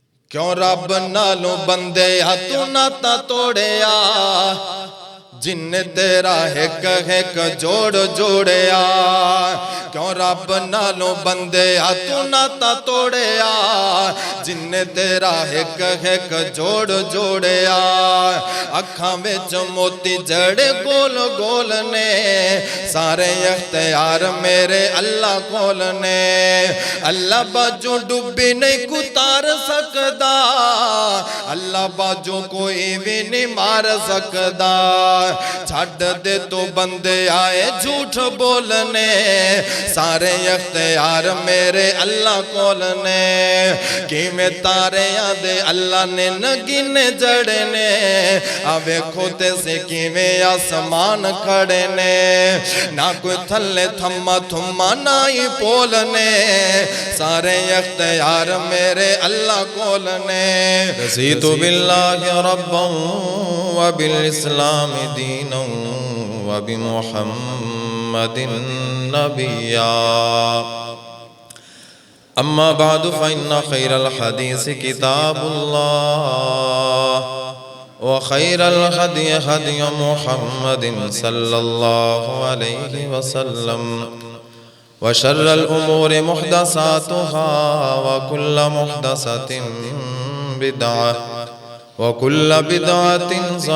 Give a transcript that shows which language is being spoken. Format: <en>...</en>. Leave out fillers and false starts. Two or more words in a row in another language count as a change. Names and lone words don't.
<pa>کیوں رب نالوں بندے تو ناتا توڑیا جن تیرا ایک ایک جوڑ جوڑیا کیوں رب نالوں بندے تو ناتا توڑیا جن تیرا ایک ایک جوڑ جوڑیا اکھاں وچ موتی جڑے گول گول نے سارے اختیار میرے اللہ کول نے اللہ باجو ڈوبی نہیں کتار سکدا اللہ باجو کوئی بھی نہیں مار سکدا چھڑ دے تو بندے آئے جھوٹ بولنے سارے اختیار میرے اللہ کول نے کی میں تارے آدھے اللہ نے نگینے جڑنے آوے کھوتے سے کی میں آسمان کھڑنے نہ کوئی تھلے تھما تھما نہ ہی پولنے سارے اختیار میرے اللہ کول نے</pa> <ar>رضیت باللہ ربا وبالاسلام دینا وبمحمد نبیا اما بعد فإن خير الحديث كتاب الله وخير الهدي هدي محمد صلى الله عليه وسلم وشر الأمور محدثاتها وكل محدثة بدعة وكل بدعة</ar>